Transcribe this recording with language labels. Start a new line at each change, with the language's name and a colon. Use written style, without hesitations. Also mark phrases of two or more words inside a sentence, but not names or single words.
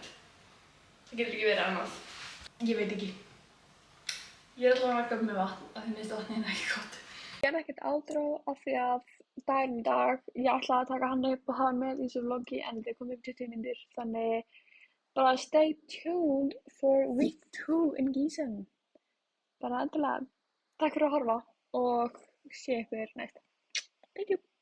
Icelandic: Það getur ekki verið annað. Ég veit ekki. Ég er allavega að kaupa með vatn af því minnst vatnið er ekki gott. Ég gerði ekkert outro af því að daginn í dag, ég ætlaði að taka hann upp og hafa hann með í þessu vloggi en þetta kom upp 20 mínútur, þannig bara
English: stay tuned for week 2 in Gießen.
Icelandic: Bara endilega, takk fyrir að horfa og sé ykkur næst. Bye.